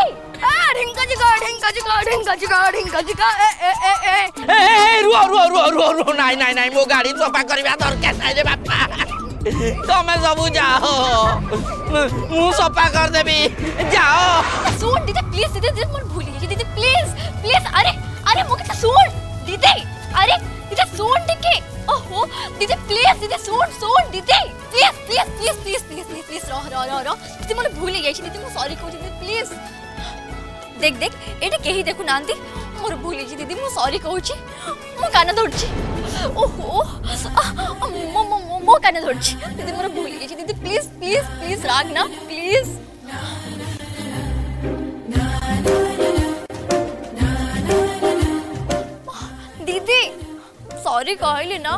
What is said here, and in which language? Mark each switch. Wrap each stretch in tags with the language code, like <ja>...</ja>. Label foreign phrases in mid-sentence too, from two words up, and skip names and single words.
<or>ढिंका जिगा ଏ ରୁଅ ନାହିଁ ମୋ ଗାଡ଼ି ସଫା କରିବା ଦରକାର ନାହିଁ ରେ ବାପା ତମେ ସବୁ ଯାଅ ମୁଁ ସଫା କର ଦେବି ଯାଅ। ଶୁଣ ଦିଦି ପ୍ଲିଜ ଦିଦି ମୋର ଭୁଲ ଗଈ ଦିଦି</or> <en>please please.</en> <or>ଅରେ ଅରେ ମୋ କେ ଶୁଣ ଦିଦି। ଅରେ ଦିଦି ଶୁଣ ଟିକେ ଓହୋ ଦିଦି ପ୍ଲିଜ ଦିଦି ଶୁଣ ଦିଦି</or> <en>please please please please please please please</en> <or>ରୋ ଦିଦି ମୋର ଭୁଲ ଗଈ ଦିଦି ମୋ ସରି କହୁ ଦିଦି ପ୍ଲିଜ। ଦେଖ ଦେଖ ଏଠେ କେହି ଦେଖୁ ନାହାନ୍ତି ମୋର ଭୁଲ ଗଈ ଦିଦି ମୋ ସରି କହୁ ଛି ମୋ କାନ ଧରଛି। ଓହୋ ମୋ କାନ ଧରଛି ଦିଦି ମୋର ଭୁଲ ଗଈ ଦିଦି</or> <en>please please please</en> <or>ରାଗ ନା ପ୍ଲିଜ। ଦିଦି ସରି କହିଲି ନା।</or>